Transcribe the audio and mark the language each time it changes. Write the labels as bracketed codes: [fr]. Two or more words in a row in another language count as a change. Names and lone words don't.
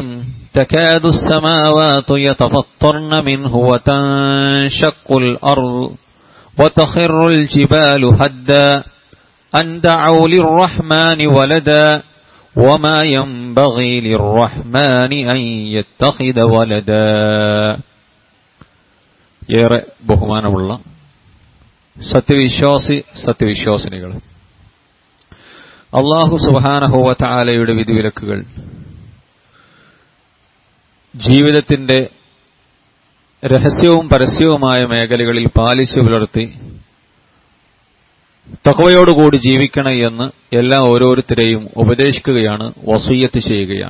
[ar] تكاد السماوات يتفطرن منه وتنشق الأرض وتخر الجبال هدا أن دعوا للرحمن ولدا وما ينبغي للرحمن أن يتخذ ولدا. [ml] ഏറെ ബഹുമാനമുള്ള സത്യവിശ്വാസിനികൾ, അല്ലാഹു [ar] سبحانه وتعالى [ml] വിധിവിലക്കുകൾ ജീവിതത്തിന്റെ രഹസ്യവും പരസ്യവുമായ മേഖലകളിൽ പാലിച്ചു പുലർത്തി തഖ്വയോടുകൂടി ജീവിക്കണം എന്ന് എല്ലാ ഓരോരുത്തരെയും ഉപദേശിക്കുകയാണ്, വസിയ്യത്ത് ചെയ്യുകയാണ്.